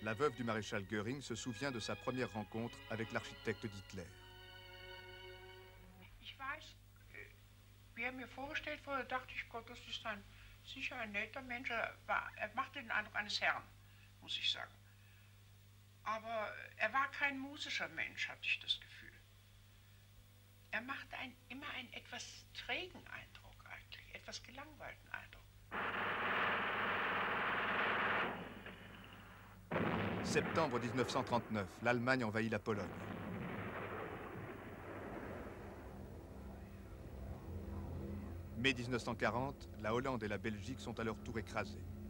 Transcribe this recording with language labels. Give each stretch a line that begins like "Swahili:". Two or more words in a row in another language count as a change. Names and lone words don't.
French: la veuve du maréchal Göring se souvient de sa première rencontre avec l'architecte d'Hitler.
German: Ich weiß, wie mir vorgestellt wurde, dachte ich, Gott, das ist sicher ein netter Mensch. Er machte den Eindruck eines Herrn, muss ich sagen. Aber er war kein musischer Mensch, hatte ich das Gefühl. Er machte immer einen etwas trägen Eindruck eigentlich, etwas gelangweilten Eindruck.
French: Septembre 1939, l'Allemagne envahit la Pologne. Mai 1940, la Hollande et la Belgique sont à leur tour écrasées.